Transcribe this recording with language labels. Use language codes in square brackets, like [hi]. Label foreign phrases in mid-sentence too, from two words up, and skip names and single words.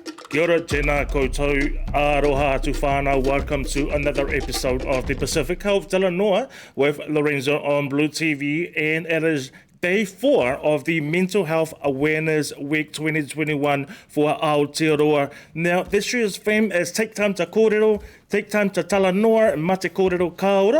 [mi] Kia ora, tēnā koutou, aroha atu whānau. [en] Welcome to another episode of the Pacific Health Talanoa with Lorenzo on BLU TV, and it is Day 4 of the Mental Health Awareness Week 2021 for Aotearoa. Now, this year's theme is Take Time to Kōrero, Take Time to Talanoa, [mi] Mate Kōrero Kaora.